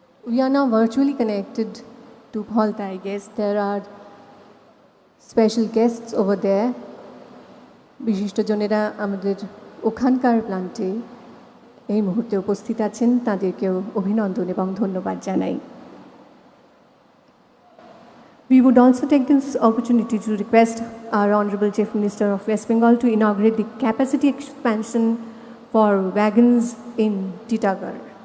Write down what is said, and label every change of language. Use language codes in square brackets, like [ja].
[en] We are now virtually connected to Bholta, I guess. There are special guests over there. [bn] বিশিষ্টজনেরা আমাদের ওখানকার প্লান্টে এই মুহূর্তে উপস্থিত আছেন, তাদেরকেও অভিনন্দন এবং ধন্যবাদ জানাই। [en] We would also take this opportunity to request our Honorable Chief Minister of West Bengal to inaugurate the capacity expansion for wagons in Titagarh.